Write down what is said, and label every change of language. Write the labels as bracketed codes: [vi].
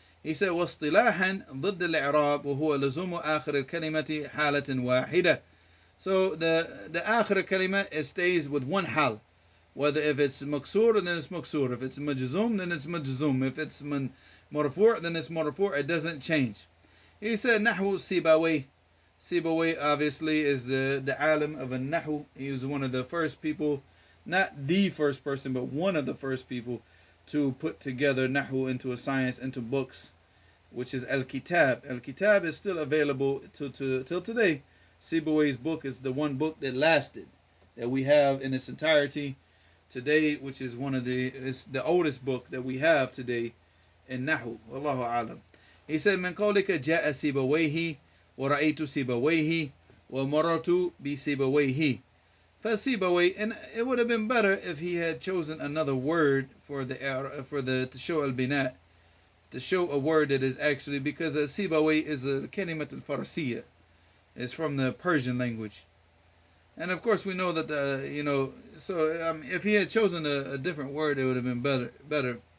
[en] He said [ar] واصطلاحا ضد الإعراب وهو لزوم آخر الكلمة حالة واحدة. [en] So the [ar] آخر الكلمة, [en] it stays with one hal. Whether if it's maksur, then it's maksur. If it's majzum, then it's majzum. If it's marfu', then it's marfu'. It doesn't change. He said Nahu Sibawayh. Sibawayh obviously is the alim of al-Nahu. He was one of the first people, not the first person, but one of the first people to put together Nahu into a science, into books, which is Al-Kitab. Al-Kitab is still available till today. Sibawayh's book is the one book that lasted, that we have in its entirety today, which is it's the oldest book that we have today in Nahu. [ar] Wallahu a'lam. [en] He said, [ar] من قولك جاء سيبويه ورأيت سيبويه ومررت بسيبويه. [en] فسيبويه, and it would have been better if he had chosen another word to show al-bina, to show a word that is actually, because sibawayh is a kalimat al-farasiyya. It's from the Persian language. And of course we know that if he had chosen a different word, it would have been better.